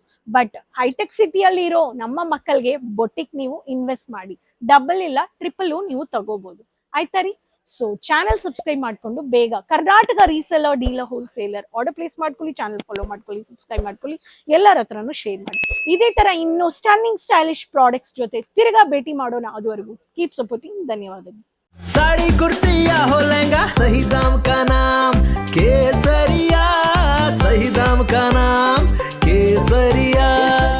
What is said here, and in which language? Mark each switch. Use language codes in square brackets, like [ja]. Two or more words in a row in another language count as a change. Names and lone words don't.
[kn] ಬಟ್ ಹೈಟೆಕ್ ಸಿಟಿಯಲ್ಲಿ ಇರೋ ನಮ್ಮ ಮಕ್ಕಳಿಗೆ ಬೊಟಿಕ್ ನೀವು ಇನ್ವೆಸ್ಟ್ ಮಾಡಿ, ಡಬಲ್ ಇಲ್ಲ ಟ್ರಿಪಲ್ ನೀವು ತಗೋಬಹುದು. ಆಯ್ತಾ ರೀ? [en] so channel subscribe [kn] ಮಾಡ್ಕೊಂಡು ಬೇಗ ಕರ್ನಾಟಕ [en] reseller, dealer, wholesaler order place [kn] ಮಾಡ್ಕೊಳ್ಳಿ, [en] channel follow [kn] ಮಾಡ್ಕೊಳ್ಳಿ, ಸಬ್ಸ್ಕ್ರೈಬ್ ಮಾಡ್ಕೊಳ್ಳಿ, ಎಲ್ಲರ ಹತ್ರನೂ ಶೇರ್ ಮಾಡಿ. ಇದೇ ತರ ಇನ್ನು [en] stunning stylish products [kn] ಜೊತೆ ತಿರ್ಗಾ ಭೇಟಿ ಮಾಡೋಣ. ಅದುವರೆಗೂ [en] keep supporting. [kn] ಧನ್ಯವಾದಗಳು. [hi] साड़ी कुर्ती या हो लहंगा, सही दाम का नाम केसरिया, सही दाम का नाम केसरिया.